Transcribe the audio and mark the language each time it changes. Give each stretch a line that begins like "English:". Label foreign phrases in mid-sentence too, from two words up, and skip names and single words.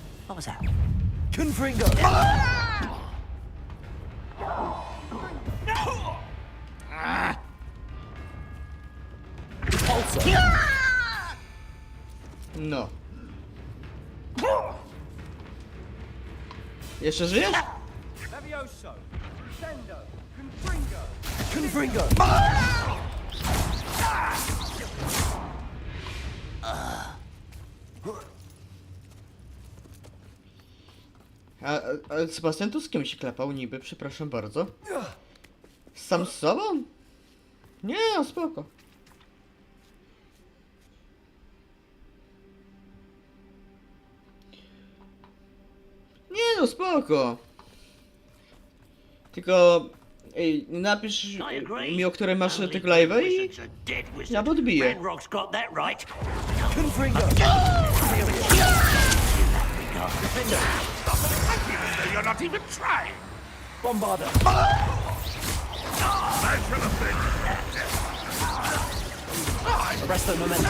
English: What was that?
Latin: Confringo!
Polish: No. Jeszcze żyjesz?
Latin: Levioso! Sendo! Confringo! Confringo!
Polish: A Sebastian tu z kim się klepał niby? Przepraszam bardzo. Sam z sobą? Nie, no spoko. Nie no, spoko. Tylko napisz mi, o której masz tego live'a i ja podbiję.
English: Ranrock's got that right. You're not even trying.
Latin: Bombarder! Arresto momentum.